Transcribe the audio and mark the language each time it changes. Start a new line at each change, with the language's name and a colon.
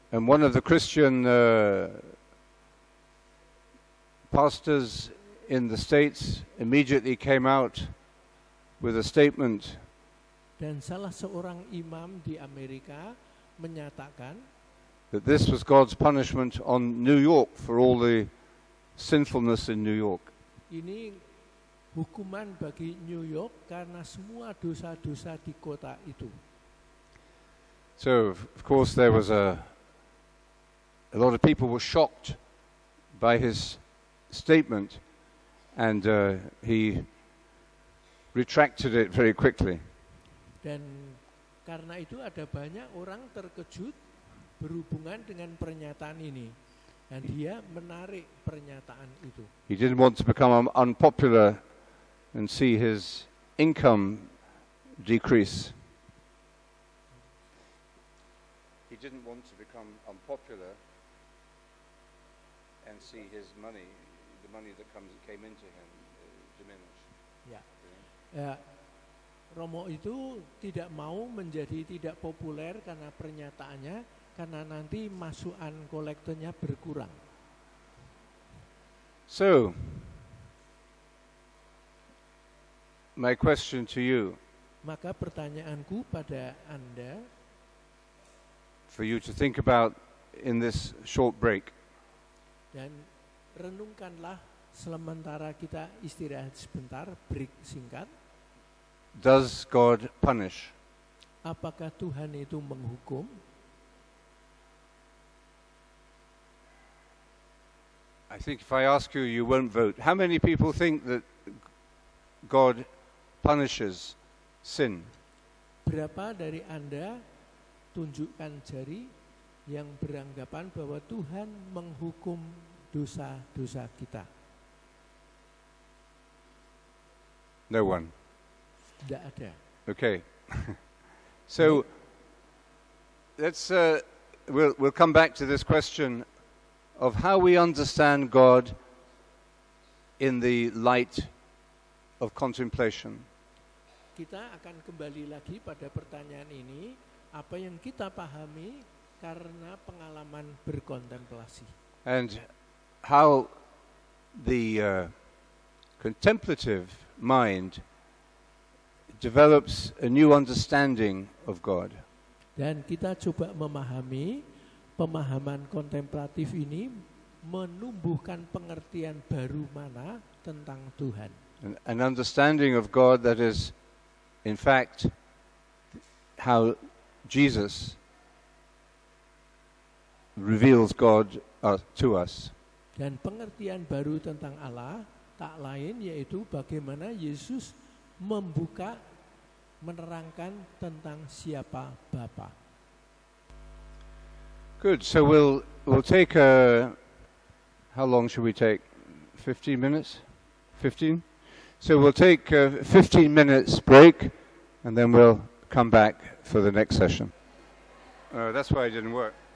English: And one of the Christian pastors in the States immediately came out with a statement
Indonesian: Dan salah seorang imam di Amerika menyatakan
English: that this was God's punishment on New York for all the sinfulness in New York.
Indonesian: ini hukuman bagi New York karena semua dosa-dosa di kota itu.
English: So, of course, there was a lot of people were shocked by his statement, and he retracted it very quickly.
Indonesian: Dan karena itu ada banyak orang terkejut berhubungan dengan pernyataan ini. Dan dia menarik pernyataan itu.
English: He didn't want to become unpopular and see his income decrease. He didn't want to become unpopular and see his money, the money that came into him, diminish.
Indonesian: Ya, Romo itu tidak mau menjadi tidak populer karena pernyataannya, karena nanti masukan kolektornya berkurang.
English: So, my question to you,
Indonesian: Maka pertanyaanku pada Anda,
English: for you to think about in this short break,
Indonesian: dan renungkanlah sementara kita istirahat sebentar, break singkat.
English: does God punish?
Indonesian: Apakah Tuhan itu menghukum?
English: I think if I ask you, you won't vote. How many people think that God punishes sin?
Indonesian: Berapa dari Anda tunjukkan jari yang beranggapan bahwa Tuhan menghukum dosa-dosa kita?
English: No one.
Indonesian: Tidak ada.
English: Okay. So we'll come back to this question of how we understand God in the light of contemplation.
Indonesian: Kita akan kembali lagi pada pertanyaan ini, apa yang kita pahami karena pengalaman berkontemplasi.
English: And how the contemplative mind develops a new understanding of God.
Indonesian: Dan kita coba memahami pemahaman kontemplatif ini menumbuhkan pengertian baru mana tentang Tuhan.
English: An understanding of God that is, in fact, how Jesus reveals God to us.
Indonesian: Dan pengertian baru tentang Allah tak lain yaitu bagaimana Yesus membuka, menerangkan tentang siapa Bapa.
English: Good. So we'll take how long should we take? 15 minutes? 15? So we'll take a 15 minutes break and then we'll come back for the next session. That's why it didn't work.